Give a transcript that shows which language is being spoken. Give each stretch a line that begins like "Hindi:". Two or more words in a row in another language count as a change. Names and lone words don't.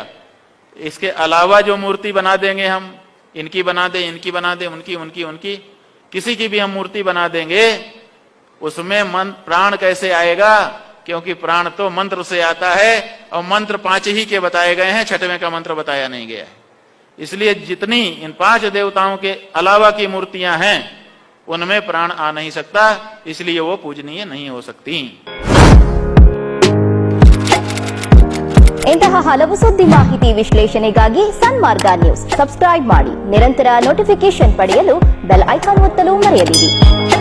Hindi: इसके अलावा जो मूर्ति बना देंगे हम, इनकी बना दे, इनकी बना दे, उनकी उनकी उनकी किसी की भी हम मूर्ति बना देंगे, उसमें प्राण कैसे आएगा? क्योंकि प्राण तो मंत्र से आता है और मंत्र 5 ही के बताए गए हैं, 6वें का मंत्र बताया नहीं गया है। इसलिए जितनी इन 5 देवताओं के अलावा की मूर्तियां हैं उनमें प्राण आ नहीं सकता, इसलिए वो पूजनीय नहीं हो सकती।
Kannada: ಇಂತಹ ಹಲವು ಸುದ್ದಿ ಮಾಹಿತಿ ವಿಶ್ಲೇಷಣೆಗಾಗಿ ಸನ್ಮಾರ್ಗ ನ್ಯೂಸ್ ಸಬ್ಸ್ಕ್ರೈಬ್ ಮಾಡಿ, ನಿರಂತರ ನೋಟಿಫಿಕೇಶನ್ ಪಡೆಯಲು
English: bell icon
Kannada: ಒತ್ತಲು ಮರೆಯದಿರಿ।